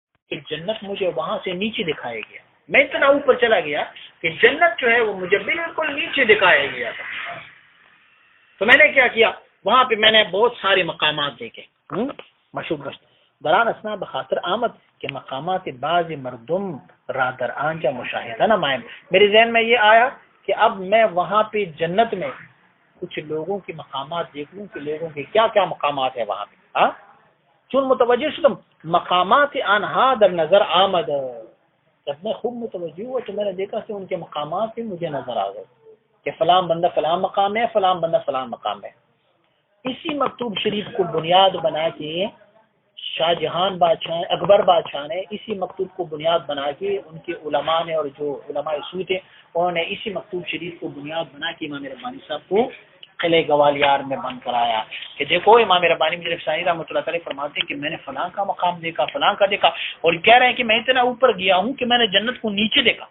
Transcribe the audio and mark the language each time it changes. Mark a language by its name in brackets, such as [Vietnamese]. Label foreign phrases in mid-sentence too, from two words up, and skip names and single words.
[Urdu] کہ جنت مجھے وہاں سے نیچے دکھایا گیا. میں اتنا اوپر چلا گیا کہ جنت جو ہے وہ مجھے بالکل نیچے دکھایا گیا تھا. تو میں نے کیا کیا, وہاں پہ میں نے بہت سارے مقامات دیکھے [Persian] مشہور دران اسنا بخاطر آمد کہ مقامات بعض مردم رادر آنجا مشاہدہ نمائم. [Urdu] میرے ذہن میں یہ آیا کہ اب میں وہاں پہ جنت میں کچھ لوگوں کے مقامات دیکھ لوں کہ لوگوں کے کیا کیا مقامات ہیں وہاں پہ. [Persian] ہاں چون متوجہ شدم مقامات آنہا در نظر آمد. [Urdu] جب میں خوب متوجہ ہوا تو میں نے دیکھا کہ ان کے مقامات بھی مجھے نظر آ گئے کہ فلاں بندہ فلاں مقام ہے, فلاں بندہ فلاں مقام ہے. اسی مکتوب شریف کو بنیاد بنا کے شاہ جہان بادشاہ اکبر بادشاہ نے اسی مکتوب کو بنیاد بنا کے ان کے علماء نے اور جو علماء سو تھے انہوں نے اسی مکتوب شریف کو بنیاد بنا کے امام ربانی صاحب کو قلعہ گوالیار میں بند کرایا کہ دیکھو امام ربانی مجھے ثانی [Arabic] رحمۃ اللہ علیہ [Urdu] فرماتے ہیں کہ میں نے فلاں کا مقام دیکھا, فلاں کا دیکھا, اور کہہ رہے ہیں کہ میں اتنا اوپر گیا ہوں کہ میں نے جنت کو نیچے دیکھا.